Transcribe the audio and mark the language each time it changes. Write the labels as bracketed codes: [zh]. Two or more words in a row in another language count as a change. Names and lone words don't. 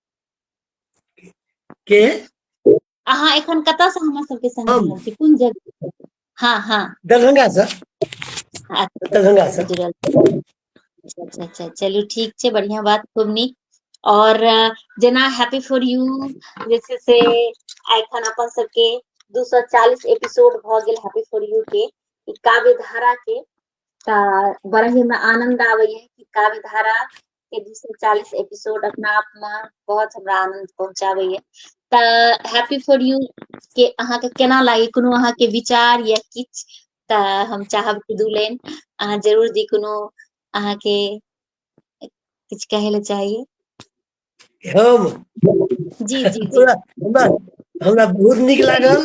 [mai] के अहाँ एखन कतऽ से हमर सबके संग हम जुड़ल छी, कोन जगह? हाँ हाँ, दरभंगा से। दरभंगा से। अच्छा अच्छा, चलू ठीक छै, बढ़िया बात, खूब नीक। और जेना हैप्पी फॉर यू जे छै से एखन अपन सबके 240 एपिसोड भ गेल हैप्पी फॉर यू के, ई काव्य धारा के। बड़ा ही में आनंद आबैया कि काव्य धारा के 240 एपिसोड अपना आप में बहुत हमरा आनंद पहुंचाबैया। तऽ हैप्पी फॉर यू के अहाँ के केना लागे, कोनो अहाँ के विचार या किछ? तऽ हम चाहब कि दू लाइन अहाँ जरूर दी, कोनो अहाँ के किछ कहे ले चाहिए। हम जी जी जी। हमरा बहुत नीक लागल,